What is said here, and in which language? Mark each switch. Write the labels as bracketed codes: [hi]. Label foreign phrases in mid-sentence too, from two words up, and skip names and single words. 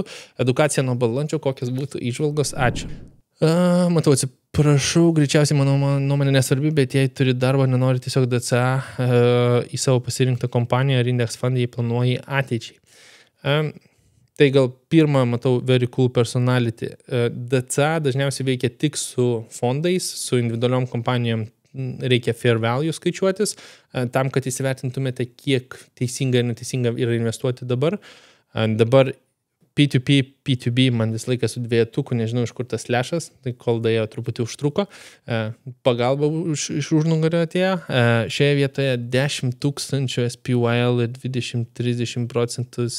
[lt] Edukacija nuo balandžio, kokios būtų įžvalgos. Ačiū. Matau, atsiprašau, greičiausiai mano nuomonė nesvarbi, bet jei turi darbą, nenori tiesiog DCA į savo pasirinktą kompaniją ar index fondą, jei planuoji ateičiai. Tai gal pirmą, matau, [en] very cool personality. [lt] DCA dažniausiai veikia tik su fondais, su individualiom kompanijom reikia [en] fair value [lt] skaičiuotis, tam, kad įsivertintumėte, kiek teisinga ir neteisinga yra investuoti dabar. Dabar P2P, P2B man vis laiką su dviejetuku, nežinau iš kur tas lešas, tai kol dėjo truputį užtruko, pagalba iš užnugario atėjo. Šioje vietoje 10 000 SPYL ir 20-30% svertinį.